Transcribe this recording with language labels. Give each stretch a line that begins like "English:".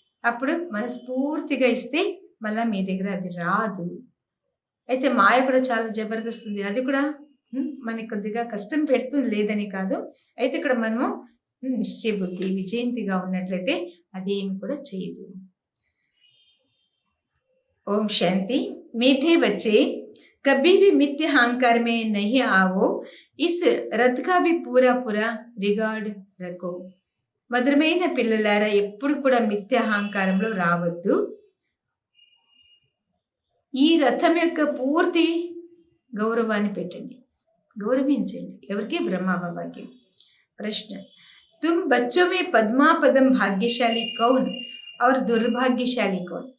Telugu: అప్పుడు మనస్ఫూర్తిగా ఇస్తే మళ్ళీ మీ దగ్గర అది రాదు. అయితే మాయ కూడా చాలా జబర్దస్త్ ఉంది, అది కూడా మనకి కొద్దిగా కష్టం పెడుతుంది, లేదని కాదు. అయితే ఇక్కడ మనము నిశ్చయ బుద్ధి విజయంతిగా ఉన్నట్లయితే అదేమి కూడా చేయదు.
Hindi: ओम शांति। मीठे बच्चे, कभी भी मिथ्या अहंकार में नहीं आओ, इस रथ का भी पूरा पूरा रिगार्ड रखो।
Telugu: మధురమైన పిల్లలారా, ఎప్పుడు కూడా మిథ్య అహంకారంలో రావద్దు. ఈ రథం యొక్క పూర్తి గౌరవాన్ని పెట్టండి, గౌరవించండి. ఎవరికి? బ్రహ్మా బాబాకి.
Hindi: ప్రశ్న, तुम बच्चों में పద్మాపదం భాగ్యశాలి కౌన్ और దుర్భాగ్యశాలి కౌన్?